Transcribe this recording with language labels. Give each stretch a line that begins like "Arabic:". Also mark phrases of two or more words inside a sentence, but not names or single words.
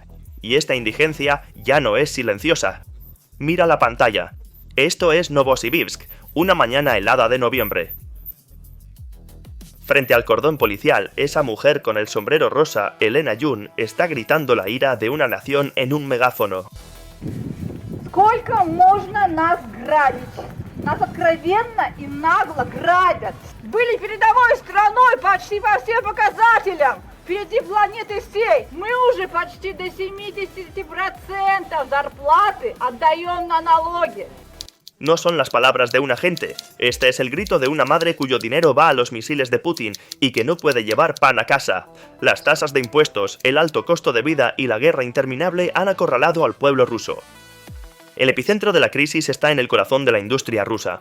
Spanish: Y esta indigencia ya no es silenciosa. Mira la pantalla. Esto es Novosibirsk, una mañana helada de noviembre. Frente al cordón policial, esa mujer con el sombrero rosa, Elena Yun, está gritando la ira de una nación en un megáfono.
Russian: Сколько можно нас грабить? Нас откровенно и нагло грабят. Были передовой страной почти по всем показателям. Впереди планеты всей. Мы уже почти до 70% зарплаты отдаем на налоги.
Spanish: No son las palabras de un agente, este es el grito de una madre cuyo dinero va a los misiles de Putin y que no puede llevar pan a casa. Las tasas de impuestos, el alto costo de vida y la guerra interminable han acorralado al pueblo ruso. El epicentro de la crisis está en el corazón de la industria rusa.